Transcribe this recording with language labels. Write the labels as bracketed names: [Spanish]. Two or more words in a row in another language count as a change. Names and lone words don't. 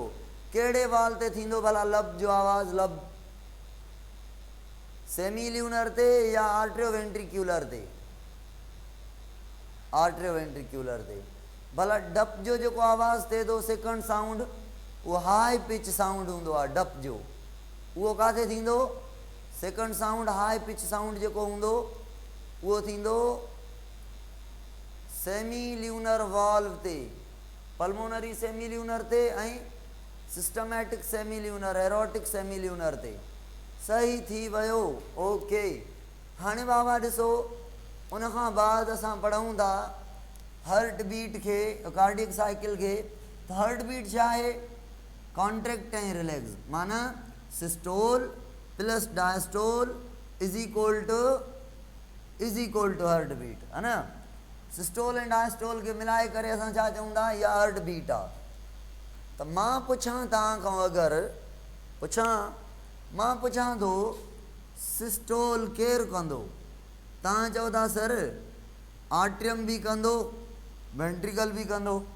[Sindhi] कहिड़े वाल ते थींदो भला लब जो आवाज़? लब सेमील्यूनर ते या आर्ट्रियोवेंट्रिक्यूलर ते? आर्ट्रियोवेंट्रिक्यूलर ते। भला डप जो जेको आवाज़ थिए थो [English] second sound, [Sindhi] उहो [English] high pitch sound [Sindhi] हूंदो आहे डप जो। उहो किथे थींदो? [English] second sound high pitch sound [Sindhi] जेको हूंदो उहो थींदो [English] semilunar valve [Sindhi] ते, [English] pulmonary semilunar [Sindhi] ते ऐं [English] systematic semilunar, aortic semilunar [Sindhi] ते। सही थी वियो, ओके। हाणे बाबा ॾिसो, उन खां बाद असां पढ़ूं था [English] heart beat [Sindhi] खे, [English] cardiac cycle [Sindhi] खे। त [English] heart beat [Sindhi] छा आहे? [English] contract ऐं relax, माना systole plus diastole is equal to heart beat, [Urdu] ہے نا. [Sindhi] सिस्टोल ऐं डायस्टोल खे मिलाए करे असां छा चऊं था? इहा [English] heart beat [Sindhi] आहे। त मां पुछां तव्हां खां, अगरि मां पुछां थो सिस्टोल केरु कंदो? तव्हां चओ था सर आर्ट्रियम बि कंदो, वेंट्रिकल बि कंदो।